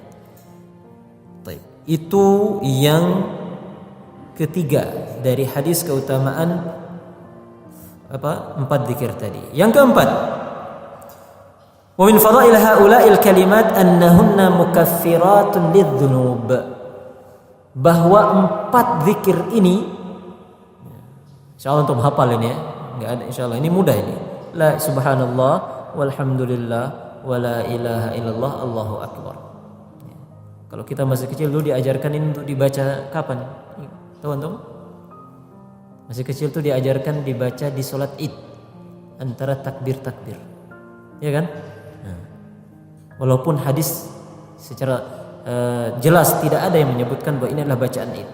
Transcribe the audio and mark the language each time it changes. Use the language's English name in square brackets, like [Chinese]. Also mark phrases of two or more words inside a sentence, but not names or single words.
[Indonesian] Itu yang ketiga dari hadis keutamaan 4 zikir tadi. Yang keempat, [Arabic] ومن فضائل هؤلاء الكلمات أنهن مكفرات للذنوب. [Indonesian] Bahwa 4 zikir ini, insyaallah untuk hafal ini ya. Enggak ada, insyaallah ini mudah ini. [Arabic] لا سبحان الله والحمد لله ولا إله إلا الله الله أكبر. [Indonesian] Kalau kita masih kecil dulu diajarkan ini untuk dibaca kapan? Tahu antum? Masih kecil tuh diajarkan dibaca di sholat id antara takbir-takbir, ya kan? Walaupun hadis secara jelas tidak ada yang menyebutkan bahwa ini adalah bacaan id.